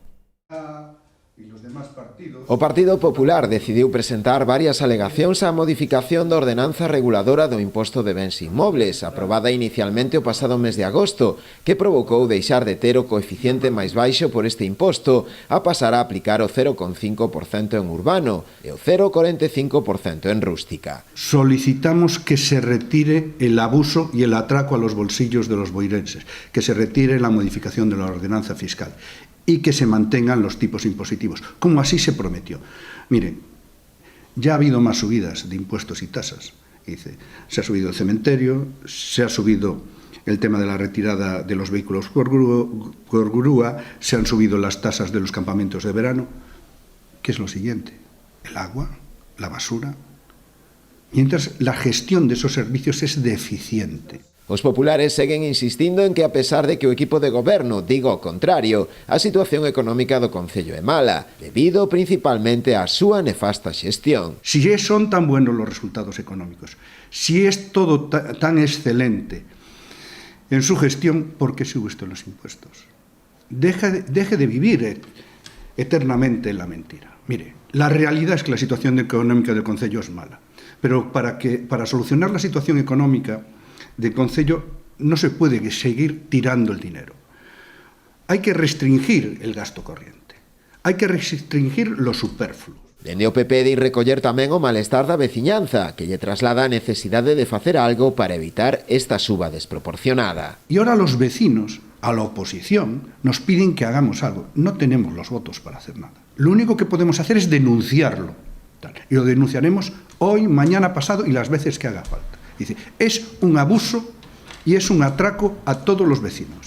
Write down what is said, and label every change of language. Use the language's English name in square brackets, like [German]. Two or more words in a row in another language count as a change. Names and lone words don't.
[Galician] O Partido Popular decidiu presentar varias alegacións á modificación da ordenanza reguladora do imposto de bens inmobles, aprobada inicialmente o pasado mes de agosto, que provocou deixar de ter o coeficiente máis baixo por este imposto a pasar a aplicar o 0,5% en urbano e o 0,45% en rústica. [Spanish] Solicitamos que se retire el abuso y el atraco a los bolsillos de los boirenses, que se retire la modificación de la ordenanza fiscal y que se mantengan los tipos impositivos, como así se prometió. Miren, ya ha habido más subidas de impuestos y tasas. Dice, se ha subido el cementerio, se ha subido el tema de la retirada de los vehículos por grúa, se han subido las tasas de los campamentos de verano. ¿Qué es lo siguiente? El agua, la basura. Mientras la gestión de esos servicios es deficiente. [Galician] Os populares seguen insistindo en que, a pesar de que o equipo de goberno diga o contrario, a situación económica do Concello é mala, debido principalmente á súa nefasta xestión. [Spanish] Si son tan buenos los resultados económicos, si es todo tan excelente en su gestión, ¿por qué sube usted los impuestos? Deje de vivir eternamente en la mentira. Mire, la realidad es que la situación económica del Concello es mala, pero para solucionar la situación económica del Concello no se puede seguir tirando el dinero. Hay que restringir el gasto corriente, hay que restringir lo superfluo. [Galician] Dende o PP de recoller tamén o malestar da veciñanza, que lle traslada a necesidade de facer algo para evitar esta suba desproporcionada. [Spanish] Y ahora los vecinos, a la oposición, nos piden que hagamos algo. No tenemos los votos para hacer nada. Lo único que podemos hacer es denunciarlo. Y lo denunciaremos hoy, mañana, pasado y las veces que haga falta. Dice, es un abuso y es un atraco a todos los vecinos.